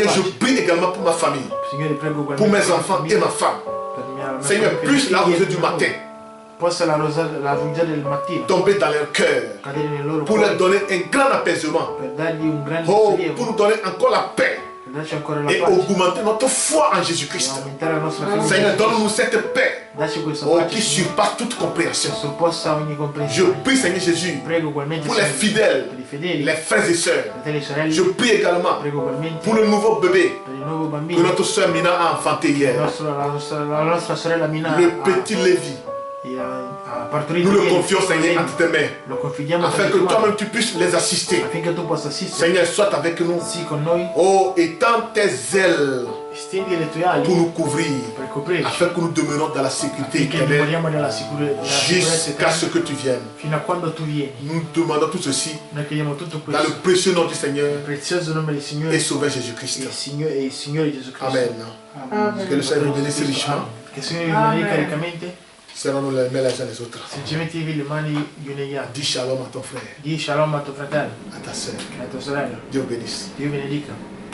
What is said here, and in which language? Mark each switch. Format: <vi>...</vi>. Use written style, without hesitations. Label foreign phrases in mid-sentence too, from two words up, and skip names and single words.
<fr>Seigneur, je</fr> <it>pace.</it> <fr>prie également pour ma famille,</fr> <it>Signore, prego</it> <fr>pour</fr> <it>ugualmente</it> <fr>mes enfants et ma femme.</fr> <it>per mia</it> <fr>Seigneur,</fr> <it>per i</it> <fr>puisse la</fr> <it>figli e</it> <fr>rosée</fr> <it>per</it> <fr>du</fr> <it>noi.</it> <fr>matin</fr> <it>Possa la rugiada del mattino</it> <fr>tomber dans leur cœur</fr> <it>cadere nel loro</it> <fr>pour leur</fr> <it>cuore</it> <fr>donner un grand apaisement.</fr> <it>per dargli un grande</it> <fr>Oh,</fr> <it>sollievo,</it> <fr>pour nous donner encore la paix</fr> <it>per darci ancora la</it> <fr>et</fr> <it>pace</it> <fr>augmenter notre foi en</fr> <it>e</it> <fr>Jésus-Christ.</fr> <it>aumentare la nostra fede in</it> <fr>Seigneur,</fr> <it>Gesù</it> <fr>donne-nous</fr> <it>Cristo.</it> <fr>cette paix</fr> <it>Dacci questa</it> <fr>oh,</fr> <it>pace</it> <fr>qui</fr> <it>Signore,</it> <fr>surpasse toute compréhension.</fr> <it>che sorpassa ogni</it> <fr>Je</fr> <it>comprensione.</it> <fr>prie, Seigneur Jésus,</fr> <it>Prego ugualmente</it> <fr>pour les</fr> <it>Signore,</it> <fr>fidèles,</fr> <it>per i fedeli,</it> <fr>les frères et sœurs.</fr> <it>fratelli e sorelle,</it> <fr>Je prie également</fr> <it>prego ugualmente</it> <fr>pour le nouveau bébé</fr> <it>per il nuovo</it> <fr>que</fr> <it>bambino,</it> <fr>notre sœur Mina a enfanté hier.</fr> <it>la nostra sorella Mina</it> <fr>Le petit Lévi.</fr> <it>ha partorito</it> <fr>Nous le</fr> <it>ieri.</it> <fr>confions, Seigneur, entre tes mains,</fr> <it>Lo confidiamo</it> <fr>afin</fr> <it>tra</it> <fr>que</fr> <it>le tue</it> <fr>toi-même</fr> <it>mani,</it> <fr>tu puisses les assister.</fr> <it>affinché tu possa assistere</it> <fr>Seigneur, sois avec nous.</fr> <it>sì con noi,</it> <fr>Oh, étends tes ailes</fr> <it>stendi le tue ali</it> <fr>pour nous couvrir,</fr> <it>per coprirci,</it> <fr>afin que nous demeurions dans la sécurité</fr> <it>affinché</it> <fr>éternelle</fr> <it>dimoriamo nella sicurezza</it> <fr>jusqu'à ce</fr> <it>eterna,</it> <fr>que tu viennes.</fr> <it>fino a quando tu vieni.</it> <fr>Nous demandons tout ceci</fr> <it>Noi chiediamo tutto</it> <fr>dans le</fr> <it>questo</it> <fr>précieux nom du</fr> <it>nel</it> <fr>Seigneur</fr> <it>prezioso nome del Signore</it> <fr>et Sauveur</fr> <it>e</it> <fr>Jésus-Christ.</fr> <it>il Signore Gesù Cristo. Amen. Amen.</it> <fr>Que le Seigneur vous bénisse richement.</fr> <it>Che il Signore vi benedica riccamente.</it> <fr>Serrons-nous les mains les uns les autres.</fr> <it>Se ci metti le mani gli uni agli altri,</it> <fr>Dis shalom à ton frère,</fr> <it>di shalom a tuo fratello,</it> <fr>à ta soeur.</fr> <it>a tua sorella.</it> <fr>Dieu bénisse.</fr> <it>Dio benedica.</it>